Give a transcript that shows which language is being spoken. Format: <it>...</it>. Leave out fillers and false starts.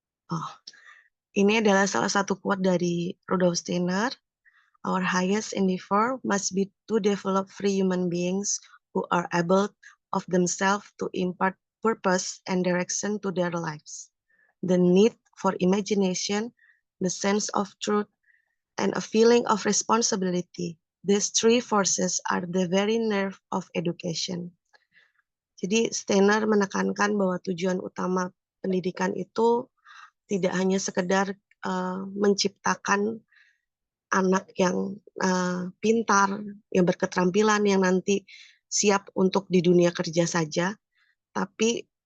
<id>Oh, ini adalah salah satu quote dari Rudolf Steiner.</id> <en>Our highest endeavor must be to develop free human beings who are able of themselves to impart purpose and direction to their lives. The need for imagination, the sense of truth, and a feeling of responsibility. These 3 forces are the very nerve of education.</en> <id>Jadi Steiner menekankan bahwa tujuan utama pendidikan itu tidak hanya sekedar menciptakan anak yang pintar, yang berketerampilan, yang nanti siap untuk di dunia kerja saja, tapi</id>